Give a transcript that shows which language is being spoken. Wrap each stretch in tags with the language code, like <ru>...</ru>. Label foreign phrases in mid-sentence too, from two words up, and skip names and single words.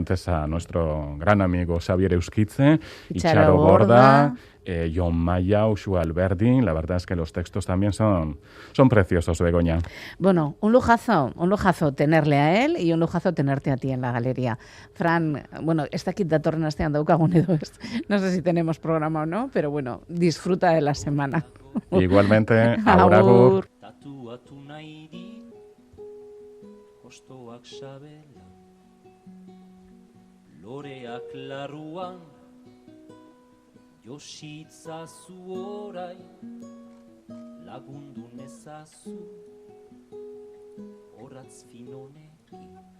<es>antes a nuestro gran amigo Xavier Euskitze y Charo Charo Borda. Borda, John Maya, Uxue Alberdi. La verdad es que los textos también son preciosos, Begoña. Bueno, un lujazo tenerle a él y un lujazo tenerte a ti en la galería. Fran,</es> <eu>bueno, ez dakit datorren astean daukagun edo ez.</eu> <es>No sé si tenemos programa o no, pero bueno, disfruta de la semana. Igualmente,</es> <eu>agur, agur. Tatuatu nahi dit, hostoak sabela, loreak larruan, jositzazu orain, lagundu nezazu, horatz finonekin.</eu>